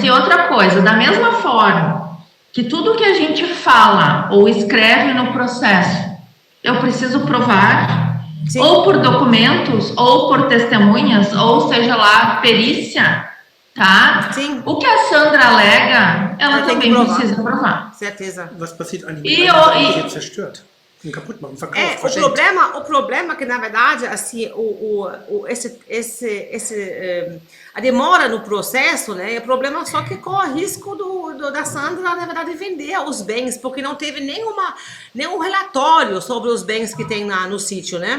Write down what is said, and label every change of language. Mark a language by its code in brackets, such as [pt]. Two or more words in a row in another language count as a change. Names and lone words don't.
[pt] E outra coisa, da mesma forma que tudo que a gente fala ou escreve no processo, eu preciso provar, Sim. ou por documentos, ou por testemunhas, ou seja lá, perícia, tá? Sim. O que a Sandra alega, ela tem que também provar. precisa provar. Certeza. [de] Was passiert eigentlich [pt] E [de] mit einem, [pt] eu- [de] wenn man zerstört und kaputt machen, verkauft, [pt] O [de] verschenkt? [pt] problema é que, na verdade, assim, a demora no processo, né, é problema só que corre risco da Sandra, na verdade, vender os bens, porque não teve nenhum relatório sobre os bens que tem no sítio, né?